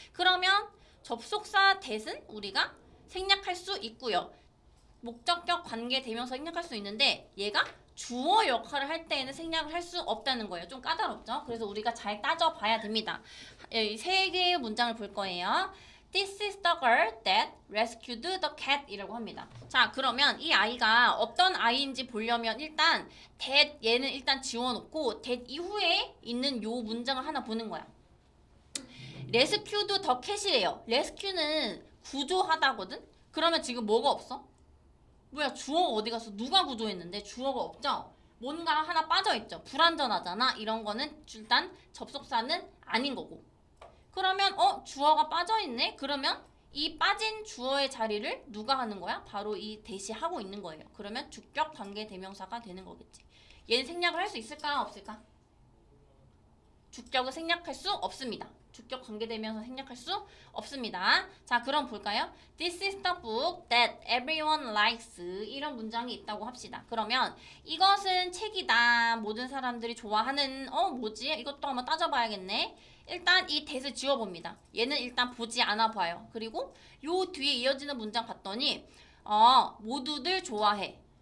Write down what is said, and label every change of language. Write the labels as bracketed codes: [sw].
[ko] 그러면 접속사 that은 우리가 생략할 수 있고요. 목적격 관계대명사 생략할 수 있는데 얘가 주어 역할을 할 때에는 생략을 할 수 없다는 거예요. 좀 까다롭죠? 그래서 우리가 잘 따져봐야 됩니다. 세 개의 문장을 볼 거예요. [en] This is the girl that rescued the cat [ko] 이라고 합니다. 자, 그러면 이 아이가 어떤 아이인지 보려면 일단 that 얘는 일단 지워놓고 that 이후에 있는 요 문장을 하나 보는 거야. [en] rescued the cat이래요. [ko] rescue는 구조하다거든? 그러면 지금 뭐가 없어? 뭐야, 주어가 어디 갔어? 누가 구조했는데 주어가 없죠? 뭔가 하나 빠져있죠? 불완전하잖아? 이런 거는 일단 접속사는 아닌 거고. 그러면 주어가 빠져있네? 그러면 이 빠진 주어의 자리를 누가 하는 거야? 바로 이 that이 하고 있는 거예요. 그러면 주격 관계 대명사가 되는 거겠지. 얘는 생략을 할 수 있을까? 없을까? 주격을 생략할 수 없습니다. 주격 관계대명사 생략할 수 없습니다. 자, 그럼 볼까요? [en] This is the book that everyone likes. [ko] 이런 문장이 있다고 합시다. 그러면 이것은 책이다. 모든 사람들이 좋아하는 뭐지? 이것도 한번 따져봐야겠네. 일단 이 that을 지워봅니다. 얘는 일단 보지 않아 봐요. 그리고 요 뒤에 이어지는 문장 봤더니 모두들 좋아해.